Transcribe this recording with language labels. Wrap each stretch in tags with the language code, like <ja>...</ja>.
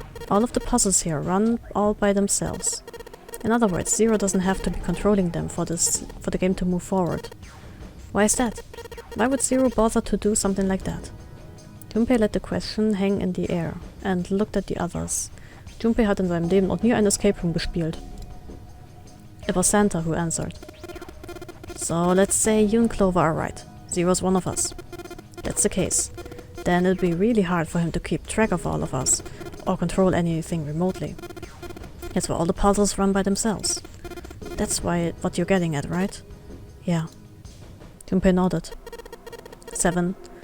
<en>All of the puzzles here run all by themselves. In other words, Zero doesn't have to be controlling them for the game to move forward. Why is that? Why would Zero bother to do something like that? Junpei let the question hang in the air and looked at the others.</en> <de>Junpei hat in seinem Leben noch nie ein Escape Room gespielt.</de> <en>It was Santa who answered. So let's say you and Clover are right. Zero's one of us. That's the case. Then it'd be really hard for him to keep track of all of us, or control anything remotely. That's why all the puzzles run by themselves. That's what you're getting at, right? Yeah. Junpei nodded. 7.</en>